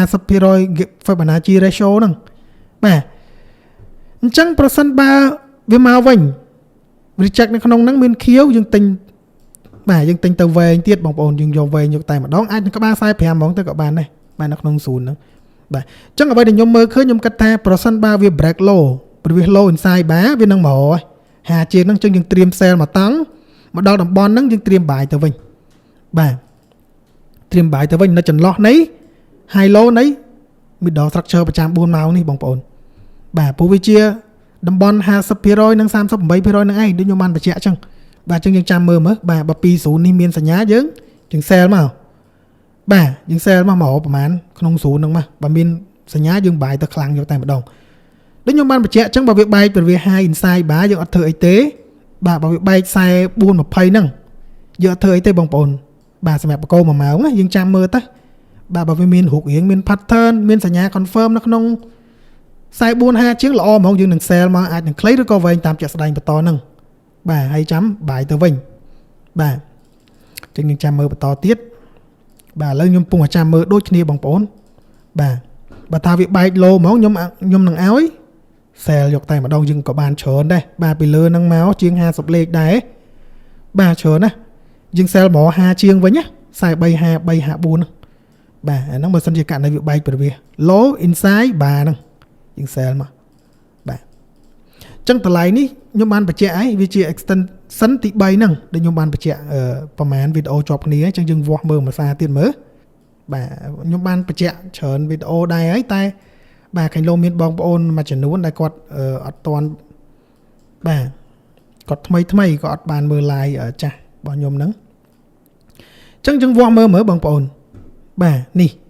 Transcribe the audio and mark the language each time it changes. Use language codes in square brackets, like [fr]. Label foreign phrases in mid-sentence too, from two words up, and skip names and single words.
[en] 50% Fibonacci ratio [km] ហ្នឹងបាទអញ្ចឹងប្រសិនបើវាមកវិញ reject នៅក្នុងហ្នឹងមានខៀវយើងទិញបាទយើងទិញទៅវែងទៀតបងប្អូនយើងយកវែងយកតែម្ដងអាចនឹងក្បាល45ហ្មងទៅក៏បានដែរបាទនៅក្នុង0ហ្នឹងបាទអញ្ចឹងអ្វីដែលខ្ញុំមើលឃើញខ្ញុំគិតថាប្រសិនបើវា [en] break low [km] ប្រវាស [en] low inside bar [km] វានឹងមកហើយ50ជាងហ្នឹងអញ្ចឹងយើងត្រៀម sell មកតង់មកដល់តំបន់ហ្នឹងយើងត្រៀម buy ទៅវិញបាទត្រៀម buy ទៅវិញនៅចន្លោះនៃ [en] high low [km] នៃ [en] middle structure [km] ប្រចាំ4ម៉ោងនេះបងប្អូនបាទព្រោះវាជាតំបន់ 50% និង 38% នឹងឯងដូចខ្ញុំបានបញ្ជាក់អញ្ចឹងបាទអញ្ចឹងយើងចាំមើលមើលបាទបើ20នេះមានសញ្ញាយើង sell មកបាទយើង sell មកប្រហែលក្នុង0ហ្នឹងមកបើមានសញ្ញាយើង buy ទៅខ្លាំងយកតែម្ដងដូចខ្ញុំបានបញ្ជាក់អញ្ចឹងបើវាបែកប្រវា [en] high inside bar [km] យើងអត់ធ្វើអីទេបាទបើវាបែក44.20ហ្នឹងយើងអត់ធ្វើអីទេបងប្អូនបាទសម្រាប់បកគោ1ម៉ោងយើងចាំមើលទៅបាទបើវាមានរូបរាងមាន pattern មានសញ្ញា confirm នៅក្នុង44.50ជាងល្អហ្មងយើងនឹង sell មកអាចនឹង clay ឬក៏វែងតាមជាក់ស្ដែងបន្ត ហ្នឹងបាទហើយចាំបាយទៅវិញបាទអញ្ចឹងយើងចាំមើលបន្តទៀតបាទឥឡូវខ្ញុំពងចាំមើលដូចគ្នាបងប្អូនបាទបើថាវាបែក low ហ្មងខ្ញុំនឹងឲ្យ sell យកតែម្ដងយើងក៏បាន ច្រើនដែរបាទពីលើហ្នឹងមកជាង50លេខដែរបាទច្រើនណាយើង sell មក50ជាងវិញណា43 53 54ហ្នឹងបាទអាហ្នឹងបើសិន ជាករណីវាបែកប្រវាស [en] low inside bar [km] ហ្នឹងយើង sell មកបាទអញ្ចឹងតម្លៃនេះខ្ញុំបានបញ្ជាក់ហើយវាជា extension ទី3ហ្នឹងដែលខ្ញុំបានបញ្ជាក់ប្រហែលវីដេអូជាប់គ្នាអញ្ចឹងយើងវាស់មើលមួយសារទៀតមើលបាទខ្ញុំបានបញ្ជាក់ច្រើនវីដេអូដែរហើយតែបាទខាងលោកមានបងប្អូនមួយចំនួនដែលគាត់អត់ទាន់បាទគាត់ថ្មីគាត់អត់បានមើល live ចាស់របស់ខ្ញុំហ្នឹងអញ្ចឹងយើងវាស់មើលបងប្អូនបាទនេះ